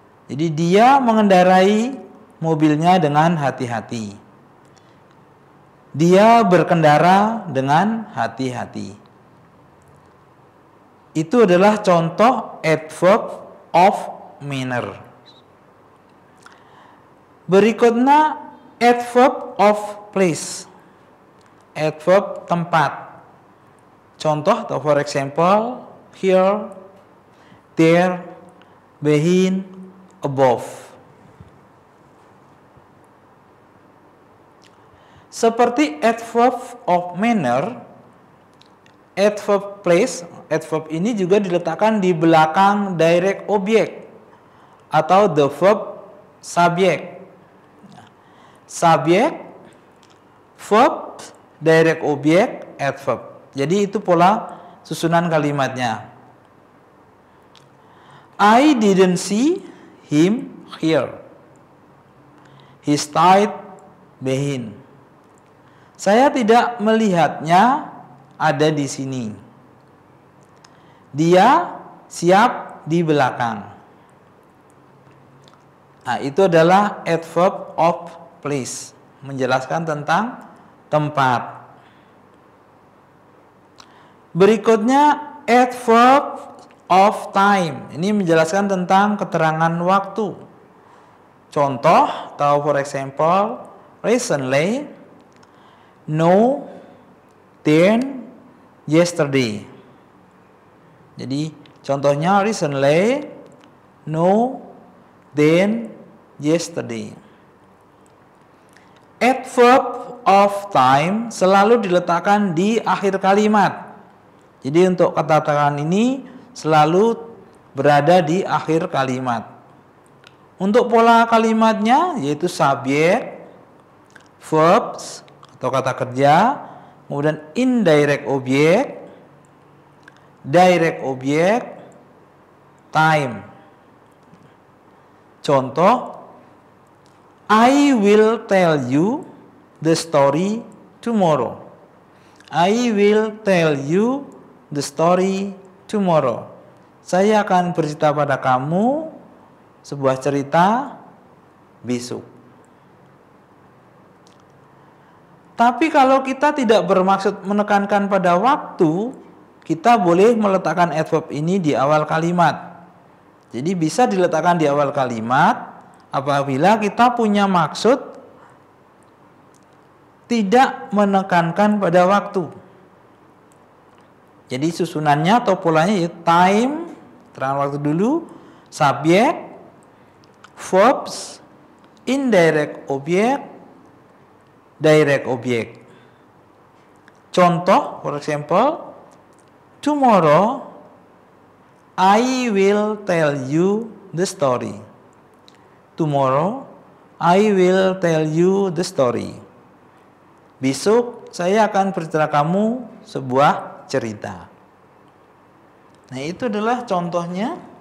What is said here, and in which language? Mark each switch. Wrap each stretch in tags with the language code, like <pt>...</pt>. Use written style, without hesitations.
<id>Jadi dia mengendarai mobilnya dengan hati-hati. Dia berkendara dengan hati-hati. Itu adalah contoh adverb of manner. Berikutnya adverb of place.</id> <en>Adverb</en> <id>tempat. Contoh atau</id> <en>for example, here, there, behind, above.</en> <id>Seperti adverb of manner, adverb place, adverb ini juga diletakkan di belakang direct object atau</id> <en>the verb subject. Subject, verb, direct object, adverb.</en> <id>Jadi itu pola susunan kalimatnya.</id> <en>I didn't see him here. He stayed behind.</en> <id>Saya tidak melihatnya ada di sini. Dia siap di belakang. Nah, itu adalah adverb of place, menjelaskan tentang tempat. Berikutnya adverb of time. Ini menjelaskan tentang keterangan waktu. Contoh atau</id> <en>for example, recently, no, then, yesterday.</en> <id>Jadi contohnya</id> <en>recently, no, then, yesterday.</en> <id>Adverb of time selalu diletakkan di akhir kalimat. Jadi untuk kata keterangan ini selalu berada di akhir kalimat. Untuk pola kalimatnya yaitu subjek, verbs atau kata kerja, kemudian indirect object, direct object, time. Contoh,</id> <en>I will tell you the story tomorrow. I will tell you the story tomorrow.</en> <id>Saya akan bercerita pada kamu sebuah cerita besok. Tapi kalau kita tidak bermaksud menekankan pada waktu, kita boleh meletakkan adverb ini di awal kalimat. Jadi bisa diletakkan di awal kalimat apabila kita punya maksud tidak menekankan pada waktu. Jadi susunannya atau polanya yaitu time, keterangan waktu dulu, subjek, verbs, indirect object, direct object. Contoh,</id> <en>for example, tomorrow I will tell you the story. Tomorrow I will tell you the story.</en> <id>Besok saya akan bercerita kamu sebuah cerita. Nah, itu adalah contohnya.</id>